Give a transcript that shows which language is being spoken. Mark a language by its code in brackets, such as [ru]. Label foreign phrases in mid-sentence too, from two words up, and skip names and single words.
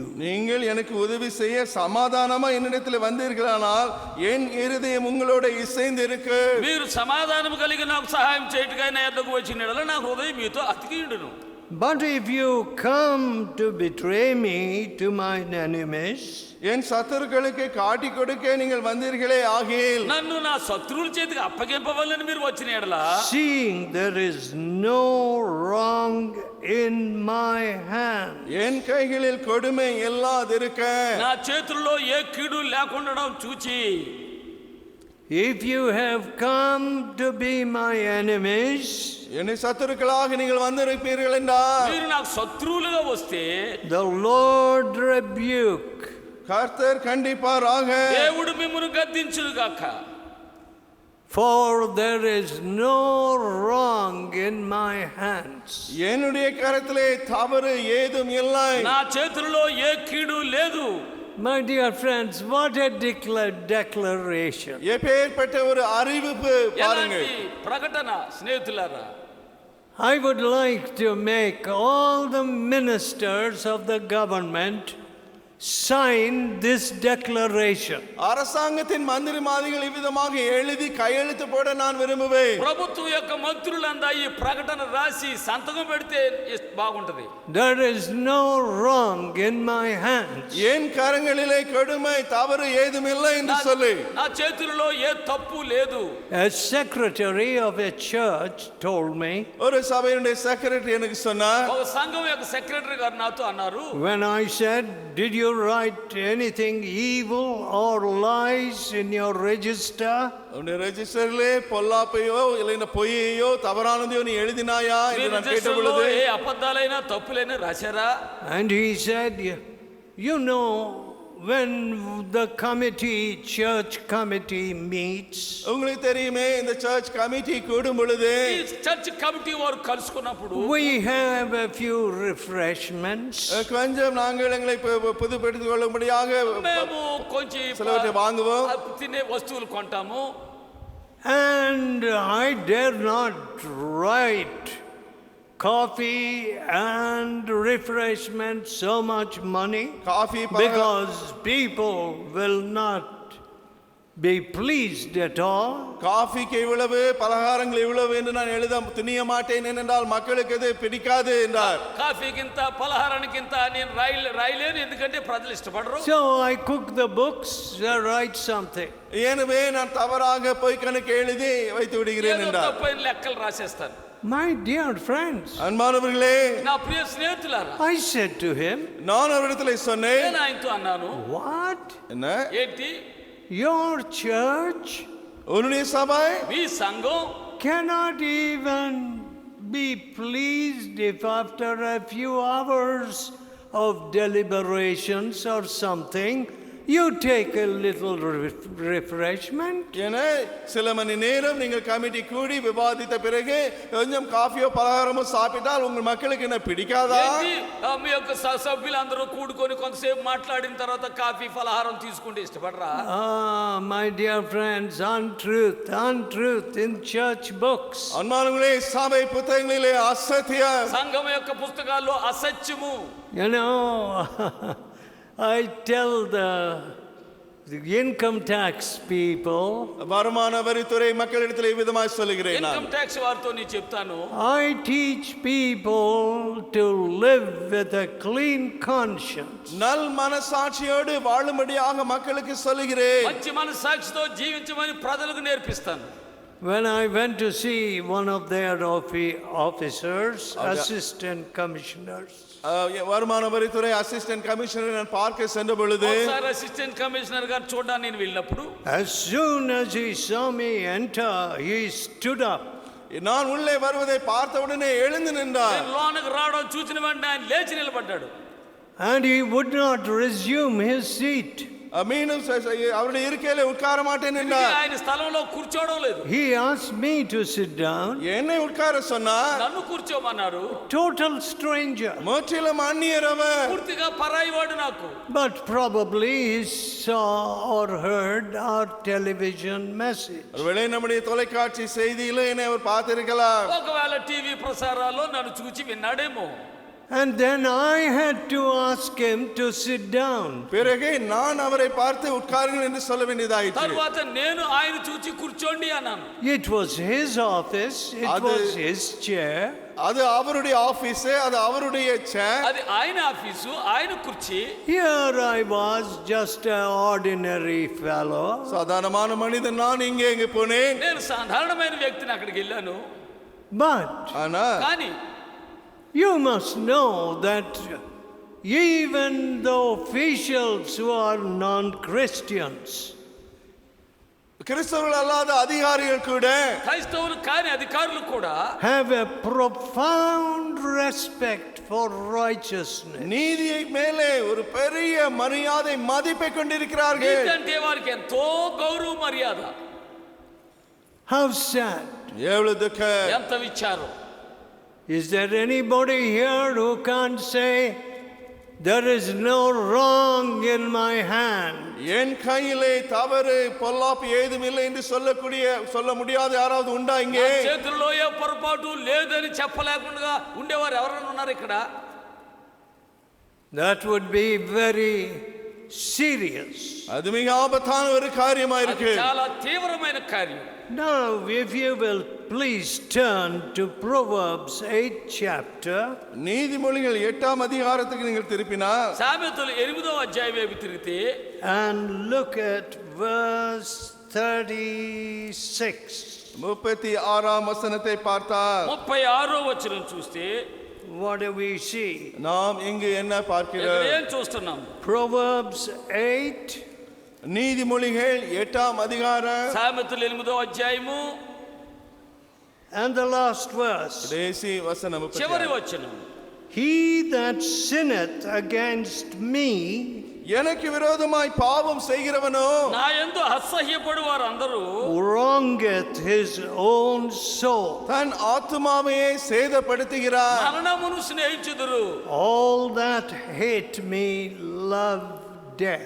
[ta] நீங்கள் எனக்கு உதவி செய்ய சமாதானமா என்னிடத்தில் வந்தீர்களானால் என் இருதயம் உங்களோட இசைந்து இருக்கு. [te] మీరు సమాధానం కలిగి నాకు సహాయం చేయుటకై నా యొద్దకు వచ్చినడల నా హృదయం మీతో అతికియుండును. [en] But if you come to betray me to mine enemies, [ta] என் சத்துருக்களுக்கு காட்டி கொடுக்க நீங்கள் வந்தீர்களே ஆகில், [te] నన్ను నా శత్రువుల చేతికి అప్పగింపవలని మీరు వచ్చిన ఎడల, [en] seeing there is no wrong in my hand, [ta] என் கைகளில் கொடுமை இல்லாதிருக்க, [te] నా చేతుల్లో ఏ కీడు లేకుండడం చూచి, [en] if you have come to be my enemies, [ta] என்னை சத்துருக்களாக நீங்கள் வந்திருப்பீர்கள் என்றால், [te] మీరు నాకు శత్రువులుగా వస్తే, [en] the Lord rebuke, [ta] கர்த்தர் கண்டிப்பாராக, [te] దేవుడు మిమ్మును గద్దించును గాక. [en] For there is no wrong in my hands. [ta] என்னுடைய கரத்திலே தவறு ஏதும் இல்லை. [te] నా చేతుల్లో ఏ కీడు లేదు. [en] My dear friends, what a declaration. [ta] எப்பேற்பட்ட ஒரு அறிவிப்பு பாருங்கள். [te] ఎలాంటి ప్రకటన స్నేహితులారా. [en] I would like to make all the ministers of the government sign this declaration. [ta] அரசாங்கத்தின் மந்திரிமார்கள் இவ்விதமாக எழுதி கையெழுத்து போட நான் விரும்புவேன். [te] ప్రభుత్వం యొక్క మంత్రులంతా ఈ ప్రకటన రాసి సంతకం పెడితే బాగుంటది. [en] There is no wrong in my hands. [ta] என் கரங்களிலே கொடுமை தவறு ஏதும் இல்லை என்று சொல்லி. [te] నా చేతుల్లో ఏ తప్పు లేదు. [en] A secretary of a church told me. [ta] ஒரு சபையுடைய செக்ரட்டரி எனக்கு சொன்னார். [te] ఒక సంఘం యొక్క సెక్రటరీ గారు నాతో అన్నారు. [en] When I said, did you write anything evil or lies in your register? [ta] உன்னுடைய ரெஜிஸ்டரிலே பொல்லாப்பையோ இல்லைன்னா பொய்யையோ தவறானதையோ நீ எழுதினாயா என்று நான் கேட்டபொழுது [te] ఏ అబద్ధాలైనా తప్పులైనా రాశారా? [en] And he said, you know, when the church committee meets, [ta] உங்களுக்கு தெரியுமே இந்த [en] church committee [ta] கூடும் பொழுது [te] ఈ [en] church committee [te] వారు కలుసుకున్నప్పుడు [en] we have a few refreshments. [ta] கொஞ்சம் நாங்கள் எங்களை புதுப்படுத்திக் கொள்ளும்படியாக [te] మేము కొంచెం [ta] சிலவற்றை வாங்குவோம். [te] తినే వస్తువులు కొంటాము. [en] And I dare not write coffee and refreshment so much money காஃபி because people will not be pleased at all. [ta] காஃபிக்கு இவ்வளவு பலகாரங்கள் இவ்வளவு என்று நான் எழுத துணிய மாட்டேன் ஏனென்றால் மக்களுக்கு இது பிடிக்காது என்றார். [te] కాఫీకింత పలహారానికింత నేను రాయలేను ఎందుకంటే ప్రజలు ఇష్టపడరు. [en] So I cook the books, write something. [ta] எனவே நான் தவறாக போய் கணக்கு எழுதி வைத்து விடுகிறேன் [te] ఏదో [ta] என்றார். [te] తప్పైన లెక్కలు రాసేస్తాను. [en] My dear friends, [ta] அன்பானவர்களே, [te] నా ప్రియ స్నేహితులారా, [en] I said to him, [ta] நான் அவரிடத்தில் சொன்னேன். [te] నేను ఆయనతో అన్నాను, [en] what? [ta] என்ன? [te] ఏంటి [en] Your church [ta] உன்னுடைய சபை [te] మీ సంఘం [en] cannot even be pleased if after a few hours of deliberations or something you take a little refreshment. [ta] என சில மணி நேரம் நீங்கள் கமிட்டி கூடி விவாதித்த பிறகு கொஞ்சம் காஃபியோ பலகாரமோ சாப்பிட்டால் உங்கள் மக்களுக்கு என்ன பிடிக்காதா? [te] ఏంటి మీ యొక్క సభ్యులందరూ కూడుకొని కొంతసేపు మాట్లాడిన తర్వాత కాఫీ ఫలహారం తీసుకుంటే ఇష్టపడరా? [en] My dear friends, untruth in church books. [ta] அன்பானவர்களே, சபை புத்தகங்களிலே அசத்தியம். [te] సంఘం యొక్క పుస్తకాల్లో అసత్యము. [en] You know, I tell the income tax people, [ta] வருமான வரித்துறை மக்களிடத்தில் விதமாய் சொல்லுகிறேன். [en] income tax [te] వారితో నేను చెప్తాను, [en] I teach people to live with a clean conscience. [ta] நல் மனசாட்சியோடு வாழும்படியாக மக்களுக்கு சொல்லுகிறேன். [te] మంచి మనస్సాక్షితో జీవించమని ప్రజలకు నేర్పిస్తాను. [en] When I went to see one of their officers, assistant commissioners, [ta] வருமான வரித்துறை [en] assistant commissioner [ta] நான் பார்க்க சென்ற பொழுது [te] ఒకసారి [en] assistant commissioner [te] గారు చూడడానికి నేను వెళ్ళినప్పుడు [en] as soon as he saw me enter, he stood up. [ta] நான் உள்ளே வருவதை பார்த்த உடனே எழுந்து நின்றார். [te] నేను లోనకి రావడం చూసిన వెంటనే ఆయన లేచి నిలబడ్డాడు. [en] And he would not resume his seat. [ta] மீண்டும் அவருடைய இருக்கையில உட்கார மாட்டேன் என்றார். [te] ఆయన స్థలంలో కూర్చోవడం లేదు. [en] He asked me to sit down. [ta] என்னை உட்கார சொன்னார். [te] నన్ను కూర్చోమన్నారు. [en] Total stranger. [ta] முற்றிலும் அந்நியர் அவர். [te] పూర్తిగా పరాయి వాడు నాకు. [en] But probably he saw or heard our television message. [ta] ஒருவேளை நம்முடைய தொலைக்காட்சி செய்தியில என்னை அவர் பார்த்திருக்கலாம். [te] ఒకవేళ టీవీ ప్రసారాల్లో నన్ను చూచి విన్నాడేమో. [en] And then I had to ask him to sit down. [ta] பிறகு நான் அவரை பார்த்து உட்காருங்கள் என்று சொல்ல வேண்டியதாயிற்று. [te] తర్వాత నేను ఆయన చూచి కూర్చోండి అన్నాను. [en] It was his office, it was his chair. [ta] அது அவருடைய ஆபீஸ், அது அவருடைய சேர். [te] అది ఆయన ఆఫీసు, ఆయన కుర్చీ. [en] Here I was, just an ordinary fellow. [ta] சாதாரணமான மனிதன் நான் இங்கே போனேன். [te] నేను సాధారణమైన వ్యక్తిని అక్కడికి వెళ్ళాను. [en] But [ta] ஆனா [te] కానీ [en] you must know that even the officials who are non-Christians, [ta] கிறிஸ்தவர்கள் அல்லாத அதிகாரிகள் கூட [te] క్రైస్తవులు కాని అధికారులు కూడా [en] have a profound respect for righteousness. [ta] நீதியை மேலே ஒரு பெரிய மரியாதை மதிப்பை கொண்டிருக்கிறார்கள். [te] నీతి అంటే వారికి ఎంతో గౌరవ మర్యాద. [en] How sad. [ta] எவ்வளவு துக்கம். [te] ఎంత విచారం. [en] Is there anybody here who can't say, there is no wrong in my hand? [ta] என் கையிலே தவறு பொல்லாப்பு ஏதும் இல்லை என்று சொல்ல முடியாத யாராவது உண்டா இங்கே? [te] చేతుల్లో ఏ పొరపాటు లేదని చెప్పలేకుండా ఉండేవారు ఎవరైనా ఉన్నారు ఇక్కడ? [en] That would be very serious. [ta] அது மிக ஆபத்தான ஒரு காரியமா இருக்கு. [te] చాలా తీవ్రమైన కార్యం. [en] Now, if you will please turn to Proverbs 8th chapter. [ta] நீதிமொழிகள் 8ஆம் அதிகாரத்துக்கு நீங்கள் திருப்பினால் [te] సామెతలు 8వ అధ్యాయం వైపు తిరిగితే [en] and look at verse 36. [ta] 36ஆம் வசனத்தை பார்த்தால் [te] 36వ వచనం చూస్తే [en] what do we see? [ta] நாம் இங்கு என்ன பார்க்கிறோம்? [te] ఏం చూస్తున్నాం? [en] Proverbs 8 [ta] நீதிமொழிகள் 8ஆம் அதிகாரம் [te] సామెతలు 8వ అధ్యాయము [en] and the last verse. [ta] கடைசி வசனம் [te] చివరి వచనం. [en] He that sinneth against me, [ta] எனக்கு விரோதமாய் பாவம் செய்கிறவனோ [te] నా యందు అసహ్యపడు వారందరూ [en] wrongeth his own soul. [ta] தன் ஆத்துமாவையே சேதப்படுத்துகிறார். [te] మరణమును స్నేహించుదురు. [en] All that hate me love death.